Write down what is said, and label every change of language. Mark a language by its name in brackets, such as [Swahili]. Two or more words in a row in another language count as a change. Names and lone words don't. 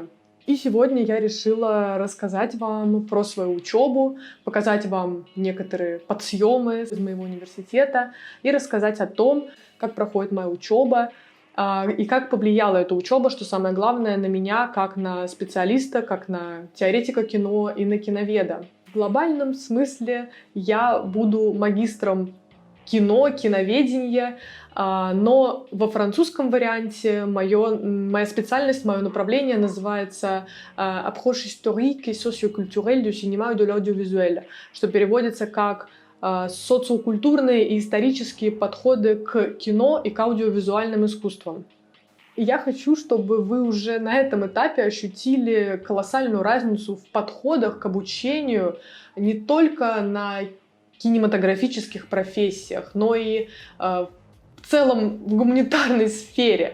[Russian] И сегодня я решила рассказать вам про свою учебу, показать вам некоторые подсъемы из моего университета и рассказать о том, как проходит моя учеба и как повлияла эта учеба, что самое главное, на меня, как на специалиста, как на теоретика кино и на киноведа. В глобальном смысле я буду магистром кино, киноведения, но во французском варианте моя специальность, мое направление называется [French] «Approche historique et socioculturelle du cinéma et de l'audiovisuel», [Russian] что переводится как «социокультурные и исторические подходы к кино и к аудиовизуальным искусствам». И я хочу, чтобы вы уже на этом этапе ощутили колоссальную разницу в подходах к обучению не только на кинематографических профессиях, но и в целом в гуманитарной сфере.